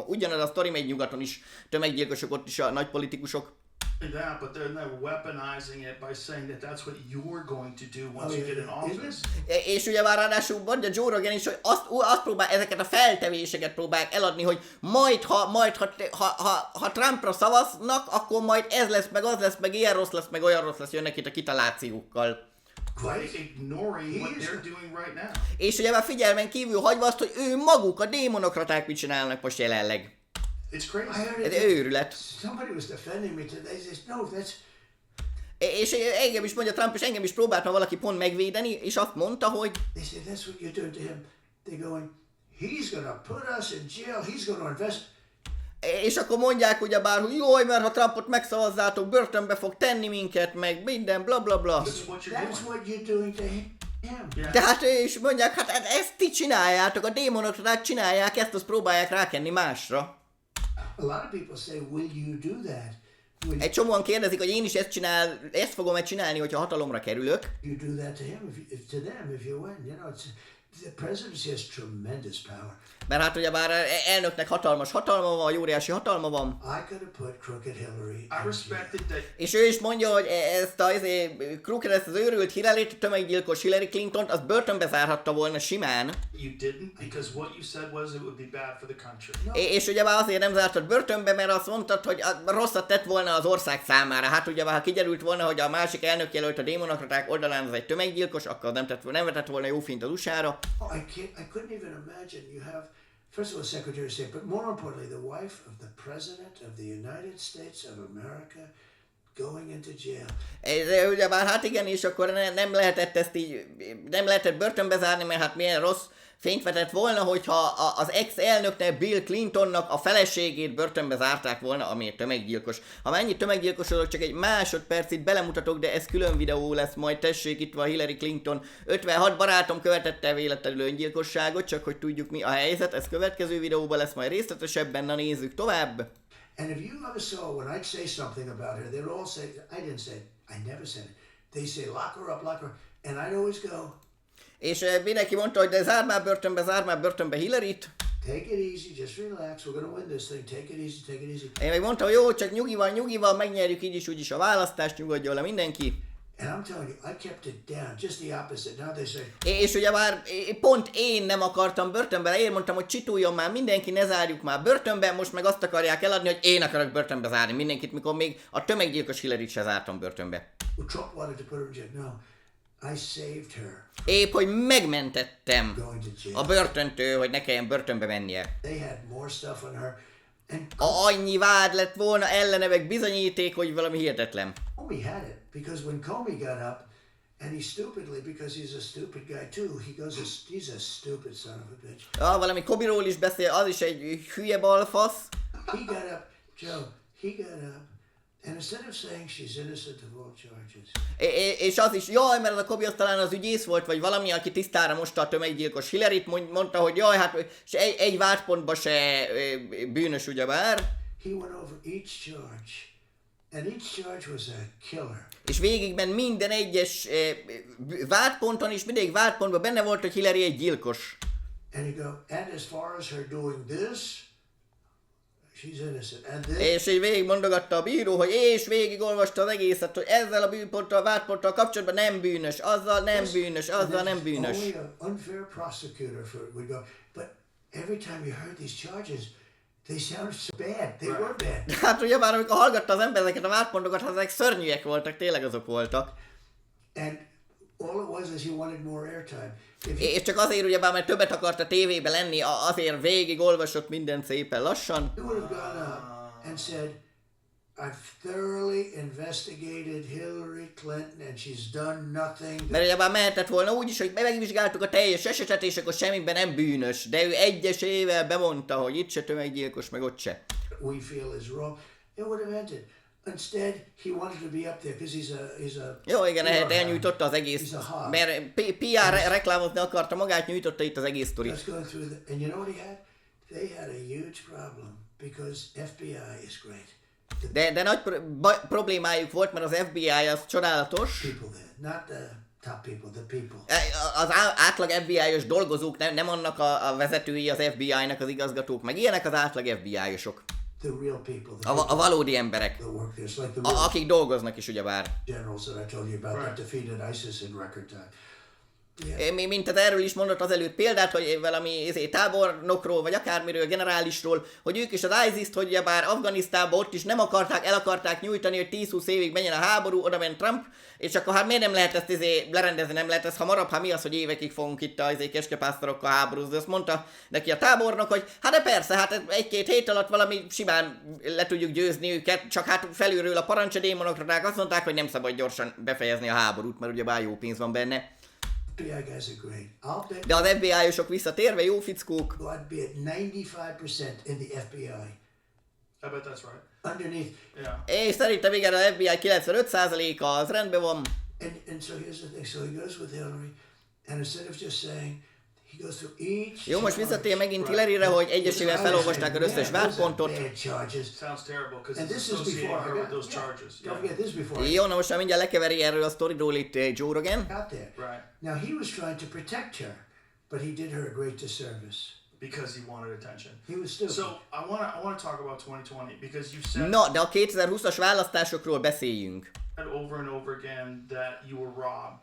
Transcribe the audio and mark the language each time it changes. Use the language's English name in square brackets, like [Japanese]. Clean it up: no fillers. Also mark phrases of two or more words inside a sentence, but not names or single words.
[Hungarian] Ugyanaz a sztori megy nyugaton is, tömeggyilkosok ott is a nagy politikusok. [English] that, but they're weaponizing it by saying that that's what you're going to do once Oh, you yeah, get in yeah. office. [Hungarian] És ugye már ráadásul mondja Joe Rogan is, hogy azt próbál, ezeket a feltevéseket próbálják eladni, hogy ha Trumpra szavaznak, akkor majd ez lesz, meg az lesz, meg ilyen rossz lesz, meg olyan rossz lesz, jönnek itt a kitalációkkal. [English] By ignoring what they're doing right now. [Hungarian] És ugye már figyelmen kívül hagyva azt, hogy ő maguk, a démonokraták mit csinálnak most jelenleg. [English] It's I crazy. heard [Hungarian] Ez [English] it. [Hungarian] őrület. [English] Somebody was defending me today. They said, no, that's [Hungarian] És engem is mondja Trump, és engem is próbált ma valaki pont megvédeni, és azt mondta, hogy [English] they said that's what you're doing to him. They're going, he's gonna put us in jail. He's gonna invest. [Hungarian] és akkor mondják ugyebár, hogy jaj, mert ha Trumpot megszavazzátok, börtönbe fog tenni minket, meg minden, bla bla bla. [English] This is what you're That's doing. what you're doing to him. Yeah. [Hungarian] Tehát és mondják, hát ezt ti csináljátok, a démonokraták csinálják, ezt azt próbálják rákenni másra. [English] A lot of people say, will you do that? Will [Hungarian] Egy csomóan kérdezik, hogy én is ezt fogom-e csinálni, hogyha hatalomra kerülök. [English] you do that to him? To them, if you win, you know, the presidency has tremendous power. [Hungarian] Mert hát ugyebár elnöknek hatalmas hatalma van, óriási hatalma van. [English] I could have put crooked Hillary. I in jail. respected that. [Hungarian] És ő is mondja, hogy ezt az őrült Hillary-t, tömeggyilkos Hillary Clintont, az börtönbe zárhatta volna simán. [English] You didn't, because what you said was it would be bad for the country. [Hungarian] És ugyebár azért nem zártad börtönbe, mert azt mondtad, hogy rosszat tett volna az ország számára. Hát ugyebár, ha kiderült volna, hogy a másik elnök jelölt a démonokraták oldalán az egy tömeggyilkos, akkor nem vetett volna jó fint az USA-ra. [English] Oh, I couldn't even imagine you have, first of all, Secretary of State, but more importantly, the wife of the President of the United States of America going into jail. [Hungarian] Ugyebár hát igen, és akkor nem lehetett ezt így, nem lehetett börtönbe zárni, mert hát milyen rossz fényt vetett volna, hogyha az ex-elnöknek, Bill Clintonnak a feleségét börtönbe zárták volna, ami egy tömeggyilkos. Ha mennyi tömeggyilkosodok, csak egy másodpercig belemutatok, de ez külön videó lesz, majd tessék, itt van Hillary Clinton. 56 barátom követette véletlenül öngyilkosságot, csak hogy tudjuk mi a helyzet, ez következő videóban lesz majd részletesebben, na nézzük tovább. [English] And if you ever saw when I'd say something about her, they'd all say, I didn't say it, I never said it. They say, lock her up, and I'd always go, [Hungarian] És mindenki mondta, hogy de zárd már börtönbe Hillary-t. [English] take it easy, just relax, we're gonna win this thing, take it easy, take it easy. [Hungarian] Én meg mondtam, hogy jó, csak nyugival, megnyerjük így is úgyis a választást, nyugodjon le mindenki. [English] And I'm telling you, I kept it down, just the opposite. Now they say, [Hungarian] És ugye már pont én nem akartam börtönbe, én mondtam, hogy csituljon már mindenki, ne zárjuk már börtönbe, most meg azt akarják eladni, hogy én akarok börtönbe zárni mindenkit, mikor még a tömeggyilkos Hillary-t se zártam börtönbe. [English] well, Trump wanted to put her in jail. No, I saved her [Hungarian] Épp, hogy megmentettem [English] going to jail. [Hungarian] a börtöntől, hogy ne kelljen börtönbe mennie. [English] They had more stuff on her. And [Hungarian] Annyi vád lett volna ellene, meg bizonyíték, hogy valami hihetetlen. [English] Comey had it, because when Comey got up, and he stupidly, because he's a stupid guy too, he goes, he's a stupid son of a bitch. [Hungarian] Valami Kobiról is beszél, az is egy hülye balfasz. [English] He got up, Joe, he got up, and instead of saying she's innocent of all charges, [Hungarian] És az is, jaj, mert az a Kobi az talán az ügyész volt, vagy valami, aki tisztára mosta a tömeggyilkos Hillary-t, mondta, hogy jaj, hát és egy vádpontba se bűnös ugyebár. [English] he went over each charge And each charge was a killer. [Hungarian] És végigment minden egyes vádponton, és mindig vádpontban benne volt, hogy Hillary egy gyilkos. [English] And you go, and as far as her doing this, she's innocent. And this, [Hungarian] És így végig mondogatta a bíró, hogy és végigolvasta az egészet, hogy ezzel a bűnponttal, vádponttal kapcsolatban nem bűnös, azzal nem bűnös, azzal nem bűnös. [English] only an unfair prosecutor would go, but every time you heard these charges, they sounded so bad. They were bad. [Hungarian] Hát ugye már amikor hallgatta az ember ezeket a vádpontokat, ezek szörnyűek voltak, tényleg azok voltak. [English] And all it was is he wanted more airtime. [Hungarian] És csak azért ugyebár, mert többet akart a tévébe lenni, azért végig olvasott mindent szépen lassan. [English] He would have gone up and said, I've thoroughly investigated Hillary Clinton and she's done nothing. [Hungarian] Mert ugyebár mehetett volna úgy is, hogy megvizsgáltuk a teljes esetet, és akkor semmiben nem bűnös. De ő egyesével bemondta, hogy itt se tömeggyilkos, meg ott se. [English] We feel is wrong. It would have ended. Instead, he wanted to be up there because he's a [Hungarian] Jó, igen, PR elnyújtotta az egész, [English] He's a hog. [Hungarian] mert PR reklámozni akarta magát, nyújtotta itt az egész sztorit. [English] Let's go through and you know what he had? They had a huge problem because FBI is great. [Hungarian] De nagy problémájuk volt, mert az FBI az csodálatos. [English] People there, not the top people, the people. [Hungarian] Az átlag FBI-os dolgozók, nem annak a vezetői az FBI-nak, az igazgatók, meg ilyenek az átlag FBI-osok. [English] The real people. The [Hungarian] A valódi emberek, [English] that work there. It's like the real [Hungarian] akik dolgoznak is ugyebár. [English] generals that I told you about that defeated ISIS in record time. [Hungarian] Mint az erről is mondott azelőtt példát, hogy valami tábornokról, vagy akármiről, generálisról, hogy ők is az ISIS-t, hogy ugyebár Afganisztánban ott is nem akarták, el akarták nyújtani, hogy 10-20 évig menjen a háború, oda ment Trump, és akkor hát miért nem lehet ezt lerendezni, nem lehet ez hamarabb, hát mi az, hogy évekig fogunk itt a keskepásztorokkal háborúzni. Azt mondta neki a tábornok, hogy hát de persze, hát egy-két hét alatt valami simán le tudjuk győzni őket, csak hát felülről a parancsadémonokraták azt mondták, hogy nem szabad gyorsan befejezni a háborút, mert ugyebár jó pénz van benne. [English] FBI guys are great. I'll bet [Hungarian] De az FBI-osok visszatérve jó fickók. [English] I'd be at 95% in the FBI. I bet that's right. Underneath. Yeah. [Hungarian] És szerintem igen, a FBI 95%-a az rendben van. [English] And so here's the thing. So he goes with Hillary, and instead of just saying, he goes through each. [Hungarian] Jó, most visszatér megint Hillaryre, hogy egyesével felolvasták az összes vádpontot. [English] Sounds terrible because And it's this is associated before her I with got, those charges. Don't forget this before. [Hungarian] Jó, na most már mindjárt lekeveri erről a sztoriról itt Joe Rogan. [English] Out there. Right. Now he was trying to protect her, but he did her a great disservice. Because he wanted attention. He was stupid. So I want to talk about 2020 because you said [Hungarian] Na, de a 2020-as választásokról beszéljünk. [English] over and over again that you were robbed.